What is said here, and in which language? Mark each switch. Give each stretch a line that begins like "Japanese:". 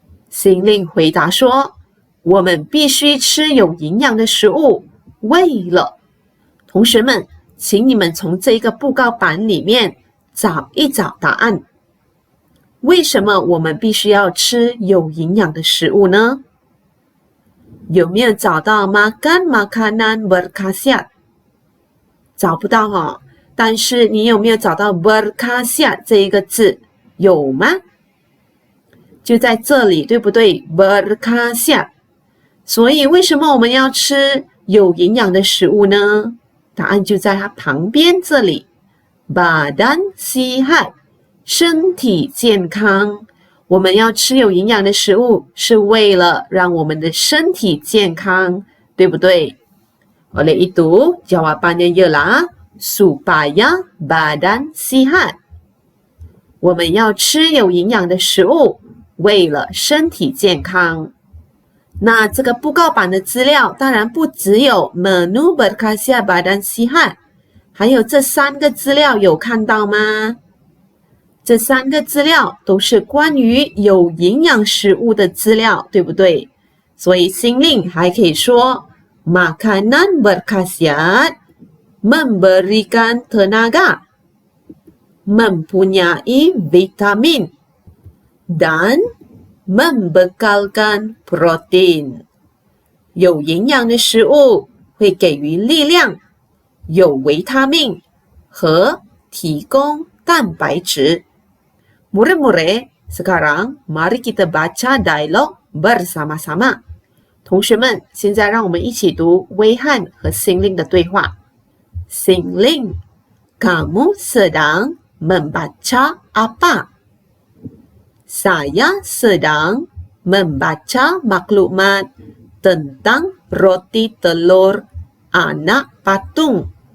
Chinese: Singling 回答说，我们必须吃有营养的食物，为了。同学们，请你们从这个布告板里面找一找答案。为什么我们必须要吃有营养的食物呢？有没有找到
Malay: makan makanan berkhasiat？
Chinese: 找不到哦。但是你有没有找到 berkhasiat 这一个字？有吗？就在这里，对不对 ？berkhasiat。所以为什么我们要吃有营养的食物呢？答案就在它旁边这里。
Malay: badan sihat，
Chinese: 身体健康。我们要吃有营养的食物，是为了让我们的身体健康，对不对？
Malay: Oleh itu, jawabannya ialah supaya badan sihat。
Chinese: 我们要吃有营养的食物，为了身体健康。那这个布告板的资料当然不只有
Malay: menu berkhasiat badan sihat，
Chinese: 还有这3个资料有看到吗？这3个资料都是关于有营养食物的资料，对不对？所以心令还可以说
Malay: makanan berkhasiat memberikan tenaga, mempunyai vitamin, dan membekalkan protein。
Chinese: 有营养的食物会给予力量，有维他命和提供蛋白质。
Malay: Murid-murid, sekarang mari kita baca dialog bersama-sama。
Chinese: 同学们，现在让我们一起读威汉和心令的对话。
Malay: Singling, kamu sedang membaca apa? Saya sedang membaca maklumat tentang roti telur anak patung.